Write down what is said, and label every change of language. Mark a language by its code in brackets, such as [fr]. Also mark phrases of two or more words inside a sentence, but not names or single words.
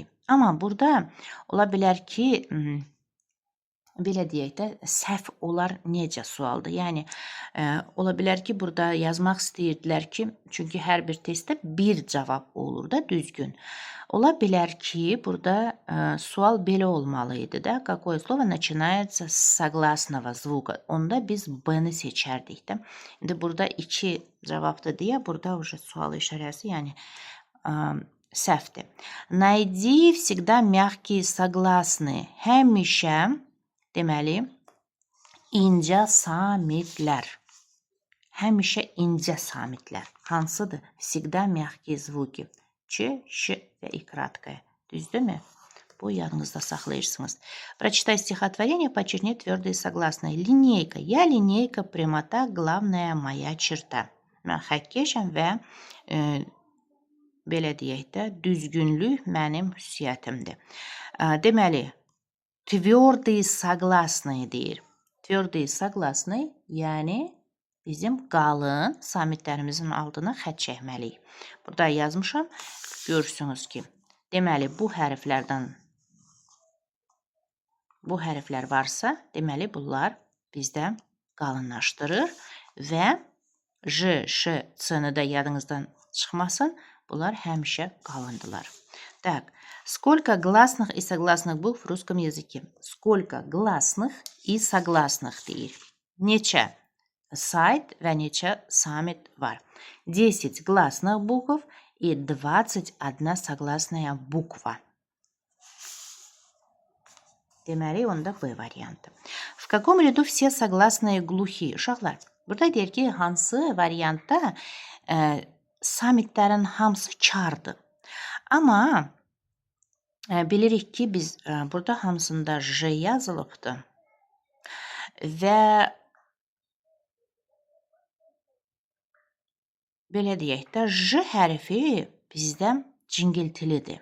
[az] Amma burada ola bilər ki, belə deyək də, səhv olar necə sualdır. Yəni, ola bilər ki, burada yazmaq istəyirdilər ki, çünki hər bir testdə bir cavab olur da düzgün. Ola bilər ki, burada sual belə olmalıydı da. [ru] Какое слово начинается с согласного звука? [az] Onda biz B-ni seçərdik də. İndi burada 2 cavabdır deyə, burada уже sual işarəsi, yəni səhvdir. [ru] Найди всегда мягкие согласные. [az] Həmişə, deməli, incə samitlər. Həmişə incə samitlər. Hansıdır? [ru] Всегда мягкие звуки. [az] Ç, Ş və ikratkaya. Düzdürmü? Bu yadınızda saxlayırsınız. [ru] Прочитай стихотворение, подчеркни твердые согласные. Линейка. Я линейка, прямота, главная моя черта. [az] Mən xəttkeşəm və belə deyək də, düzgünlük mənim xüsusiyyətimdir. Deməli, [ru] tвердые согласные deyir. Tвердые согласные, [az] yəni bizim qalın samitlərimizin altına xətt çəkməliyik. Burada yazmışam, görürsünüz ki, deməli, bu hərflər varsa, deməli, bunlar bizdə qalınlaşdırır və J, Ş, C-ni də yadınızdan çıxmasın, bunlar həmişə qalındılar. [ru] Так, сколько гласных и согласных букв в русском языке? Сколько гласных и согласных deyir. [az] Neçə сайт və neçə самит var? [ru] 10 гласных букв и 21 согласная буква. [az] Deməli, onda B variantı. [ru] В каком ряду все согласные глухие? [az] Uşaqlar, burada deyir ki, hansı variantda samitlərin hamısı kardır. Amma bilirik ki, biz burada hamısında J yazılıbdır və belə deyək də, J hərfi bizdə cingiltilidir.